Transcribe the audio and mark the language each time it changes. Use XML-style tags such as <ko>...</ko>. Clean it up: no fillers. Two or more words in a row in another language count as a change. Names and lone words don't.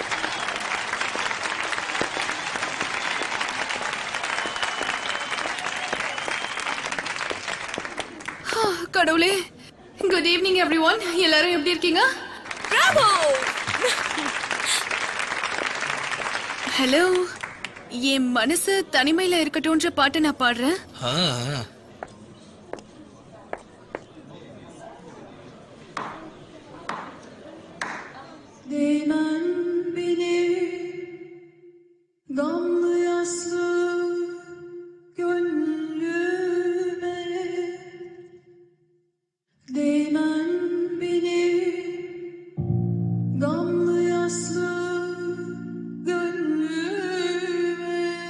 <ta>கடவுளே.</ta> <en>Good evening everyone.</en> <ta>எல்லாரும் எப்படி இருக்கீங்க? பிராவோ. ஹலோ. என் மனசு தனிமையில இருக்கட்டும்ன்ற பாட்டு நான் பாடுறேன்.</ta> <tr>Değmen benim gamlı yaslı gönlüme, değmen benim gamlı yaslı gönlüme.</tr>